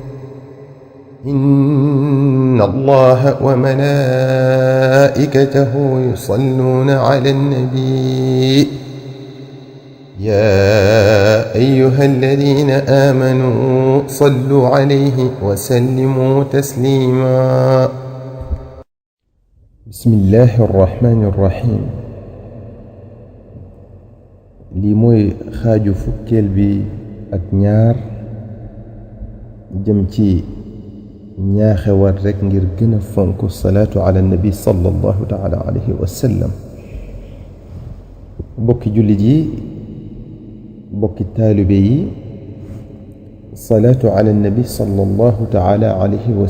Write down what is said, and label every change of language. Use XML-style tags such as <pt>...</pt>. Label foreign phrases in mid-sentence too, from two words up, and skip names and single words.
<ar>إن الله وملائكته يصلون على النبي يا أيها الذين آمنوا صلوا عليه وسلموا تسليما. بسم الله الرحمن الرحيم.</ar> <wo>lii mooy xaaju fukkeel bi ak ñaar jëm ci ñaaxewaat rekk ngir gën a fonk</wo> <ar>الصلاة على النبي صلى الله تعالى عليه وسلم.</ar> <wo>bokki jullit yi, bokki taalibe yi,</wo> <ar>الصلاة على النبي صلى الله تعالى عليه و</ar>